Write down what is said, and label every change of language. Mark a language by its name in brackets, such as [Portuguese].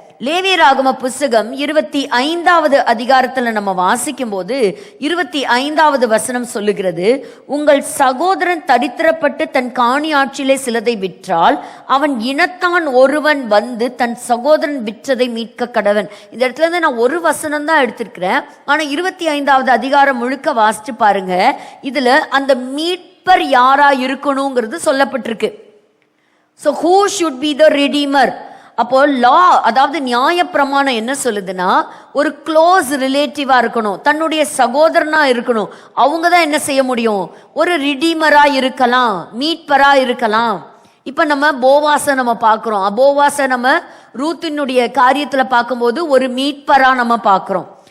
[Tamil] லேவியராகம புஸ்தகம் 25வது அதிகாரத்துல நம்ம வாசிக்கும் போது 25வது வசனம் சொல்லுகிறது, உங்கள் சகோதரன் தரித்திரப்பட்டு தன் காணி ஆட்சியிலே சிலதை விற்றால் அவன் இனத்தான் ஒருவன் வந்து தன் சகோதரன் விற்றதை மீட்க கடவன். இந்த இடத்துல இருந்து நான் ஒரு வசனம் தான் எடுத்திருக்கிறேன். ஆனா 25வது அதிகாரம் முழுக்க வாசிச்சு பாருங்க. இதுல அந்த மீட்பர் யாரா இருக்கணுங்கிறது சொல்லப்பட்டிருக்கு. [English] So who should be the redeemer? [Tamil] அப்போ லா, அதாவது நியாய பிரமாணம் என்ன சொல்லுதுன்னா, ஒரு க்ளோஸ் ரிலேட்டிவா இருக்கணும், தன்னுடைய சகோதரனா இருக்கணும். அவங்க தான் என்ன செய்ய முடியும்? ஒரு ரிடீமரா இருக்கலாம், மீட்பரா இருக்கலாம். இப்ப நம்ம போவாச நம்ம பார்க்கிறோம். போவாச நம்ம ரூத்தினுடைய காரியத்துல பார்க்கும்போது ஒரு மீட்பரா நம்ம பார்க்கிறோம்.